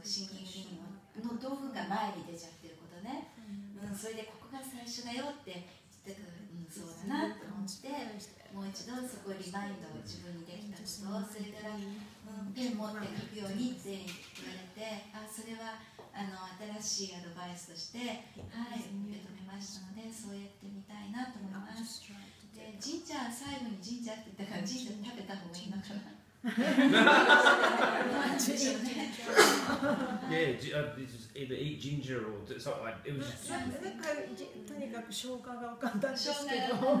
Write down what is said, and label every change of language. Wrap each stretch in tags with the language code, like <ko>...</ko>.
<ja>シンギングリングの道具が前に出ちゃってることね、それでここが最初だよって言ってくる、そうだなと思って、もう一度そこリマインドを自分にできたことを、それから、ペン持って書くようにって言われて、それは新しいアドバイスとして、はい、受け止めましたので、そうやってみたいなと思います。で、ジンジャー、最後にジンジャーって言ったから、ジンジャー食べた方がいいのかな。</ja> <en>Yeah, either eat ginger or something like it was.</en> <ja>とにかく生姜が簡単ですけど。</ja>